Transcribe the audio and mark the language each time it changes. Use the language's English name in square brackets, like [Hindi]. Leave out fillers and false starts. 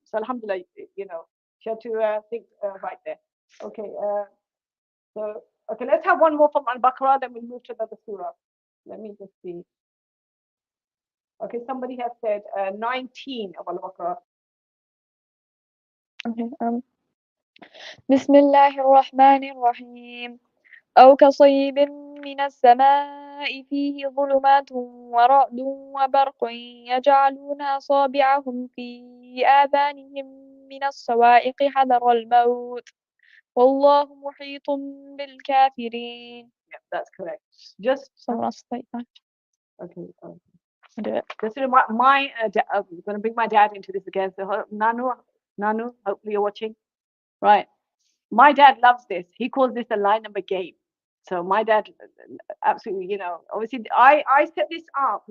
[English] So alhamdulillah, she had to think right there. Okay. So okay, let's have one more from Al-Baqarah, then we'll move to another surah. Let me just see. Okay, somebody has said 19 of Al-Baqarah. Okay. [Arabic] بسم الله الرحمن الرحيم أو كصيب من السماء فيه ظلمات ورعد وبرق يجعلون أصابعهم في آذانهم من الصواعق حذر الموت والله محيط بالكافرين. [English] Yeah, that's correct. Just someone else like that. Okay. I'll do it. Just to remind I'm going to bring my dad into this again. So Nanu, hopefully you're watching. Right. My dad loves this. He calls this a line number game. So my dad absolutely, obviously I set this up.